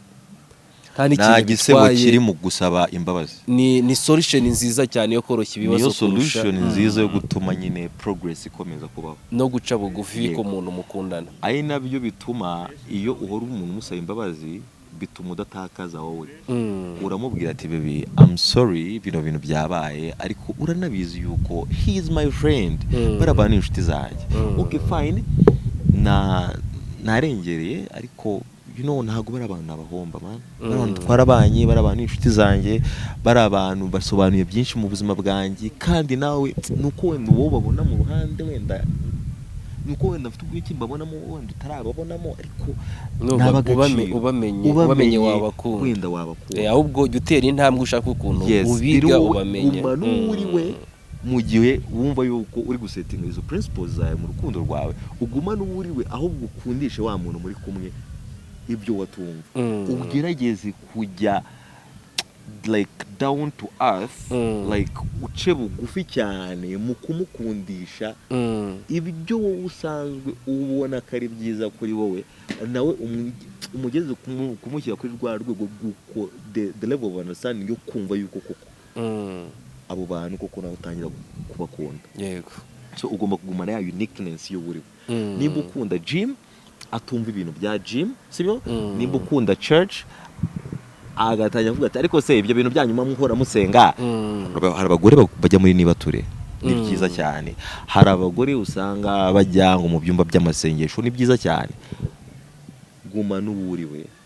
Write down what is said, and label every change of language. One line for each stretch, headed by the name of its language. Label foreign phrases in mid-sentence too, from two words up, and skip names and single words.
Kinyarwanda: nta gisebo kiri mu gusaba imbabazi ni solution nziza cyane yo koroshya ibibazo kurusha niyo solution nziza yo gutuma nyine progress ikomeza kubaho no guca bugufi ko umuntu mukundana ari nabyo bituma iyo uhora umuntu musaba imbabazi bituma udatakaza wowe uramubwira ati
English: baby I'm sorry
Kinyarwanda: bino bintu byabaye ariko uranabizi yuko
English: he is my friend
Kinyarwanda: barabana inshuti zanjye
English: okay fine
Kinyarwanda: narengereye ariko ntago bari abantu nabahomba man abantu twarabanye bari abantu inshuti zanjye bari abantu basobanuye byinshi mu buzima bwanjye kandi nawe nuko wenda uwo babona mu ruhande wenda nuko wenda mfite ubwiki mbabonamo wenda utarababonamo ariko ubamenye wabakunda wenda wabakunda ahubwo jya utera intambwe ushaka ukuntu ubiga ubamenye n'uri we mu gihe wumva yuko uri gusetinga izo principles zawe mu rukundo rwawe uguma n'uri we ahubwo ukundishe wa muntu muri kumwe ibyo watumva ugerageze kujya
English: like down to earth
Kinyarwanda: like uce bugufi cyane mu kumukundisha ibyo wowe usanzwe ubona ko ari byiza kuri wowe nawe umugeze kumushyira kuri rwa rwego rw'uko
English: the level of understanding
Kinyarwanda: yo kumva yuko koko abo bantu koko nawe utangira kubakunda so ugomba kugumana ya uniqueness yo buri nimba ukunda gym atumva ibintu bya gym sibyo nimba ukunda church agatangira kuvuga ati ariko se ibyo bintu byanyuma muhora musenga hari abagore bajya muri nibature ni byiza cyane hari abagore usanga bajya ngo mu byumba by'amasengesho ni byiza cyane guma n'uburiwe